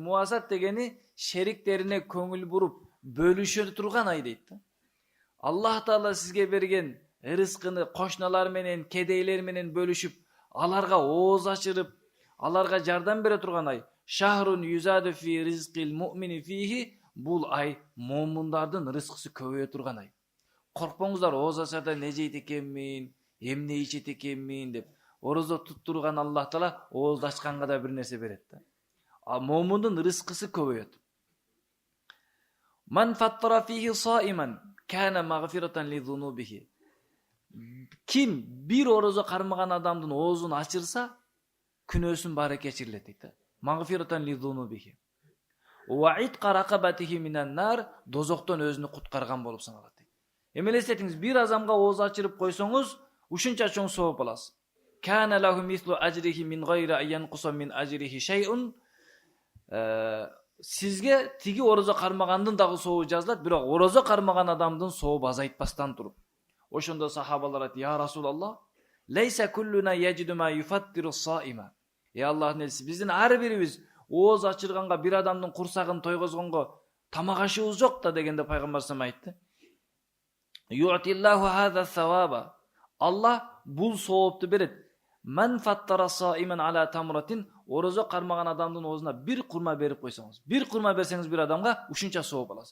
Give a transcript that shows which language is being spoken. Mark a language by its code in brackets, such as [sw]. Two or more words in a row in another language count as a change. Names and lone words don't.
[ky] Мувасат дегени шериктерине көңүл буруп, бөлүшө турган ай дейт. Аллах Таала сизге берген рызкыны кошуналар менен, кедейлер менен бөлүшүп, аларга ооз ачырып, аларга жардам бере турган ай. [ar] شهرٌ يُزادُ في رزقِ المؤمنِ فيه. [ky] Бул ай момундардын рызкысы көбөйө турган ай. Коркпоңуздар, ооз ачарда не жейт экенмин, эмне ичет экенмин деп. Орозо туттурган Аллах Таала ооз ачканга да бир нерсе берет да. А момундун рызкысы көбөйөт. [ar] من فطّر فيه صائماً كان مغفرةً لذنوبه. [ky] Ким бир орозо кармаган адамдын оозун ачырса, күнөөсүн баары кечирилет дейт. [ar] مغفرةً لذنوبه. وعتق رقبته من النار, [ky] дозоктон өзүнү куткарган болуп саналат дейт. Эми элестетиңиз, бир азамга ооз ачырып койсоңуз, ушунча чоң сооп аласыз. [ar] كان له مثل أجره من غير أن ينقص من أجره شيء. [ky] Сизге тиги орозо кармагандын дагы сообу жазылат, бирок орозо кармаган адамдын сообу азайтпастан туруп. Ошондо сахабалар айтты: [ar] "يا رسول الله، ليس كلنا يجد ما يفطّر الصائم." [ky] Аллахтын элчиси, биздин ар бирибиз ооз ачырганга, бир адамдын курсагын тойгозгонго тамак ашыбыз жок да дегенде пайгамбар салам айтты. [ar] يعطي الله هذا الثواب. [ky] Аллах бул соопту берет. [ar] من فطّر صائماً على تمرة. [ky] Орозо кармаган адамдын оозуна бир курма берип койсоңуз, бир курма берсеңиз бир адамга ушунча сооп аласыз.